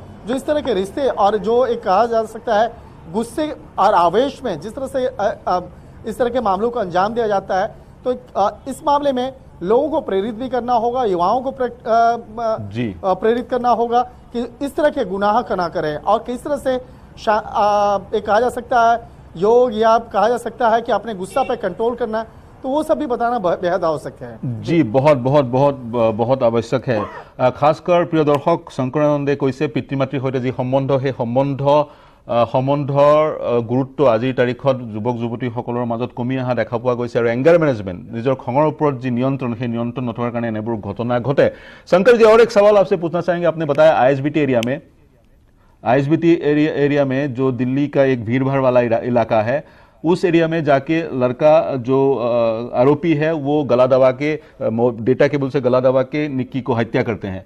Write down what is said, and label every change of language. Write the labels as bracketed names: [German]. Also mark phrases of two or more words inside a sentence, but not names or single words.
[Hindi] जो इस तरह के रिश्ते और जो एक कहा जा सकता है गुस्से और आवेश में जिस तरह से इस तरह के मामलों को अंजाम दिया जाता है, तो इस मामले में लोगों को प्रेरित भी करना होगा, युवाओं को प्रेरित करना होगा कि इस तरह के गुनाह ना करें और किस तरह से एक कहा जा सकता है योग या कहा जा सकता है कि अपने गुस्सा पे कंट्रोल करना, तो वो सब भी बताना बेहद आवश्यक है। जी बहुत बहुत बहुत बहुत आवश्यक है। [Assamese] খাচকৈ প্ৰিয় দৰ্শক, শংকৰানন্দে কৈছে পিতৃ মাতৃৰ সহিত যি সম্বন্ধ, সেই সম্বন্ধৰ গুৰুত্ব আজিৰ তাৰিখত যুৱক যুৱতীসকলৰ মাজত কমি অহা দেখা পোৱা গৈছে আৰু [English] anger management, [Assamese] নিজৰ খঙৰ ওপৰত যি নিয়ন্त्रण, সেই নিয়ন্त्रण নথকাৰ কাৰণে এনেবোৰ ঘটনা ঘটে। [Hindi] शंकर जी, और एक सवाल आपसे पूछना चाहेंगे। आपने बताया आईएसबीटी एरिया में जो दिल्ली का एक भीड़ भाड़ वाला इलाका है, उस एरिया में जाके लड़का जो आरोपी है वो गला दबा के, [English] data cable [Hindi] से गला दबा के निक्की को हत्या करते हैं।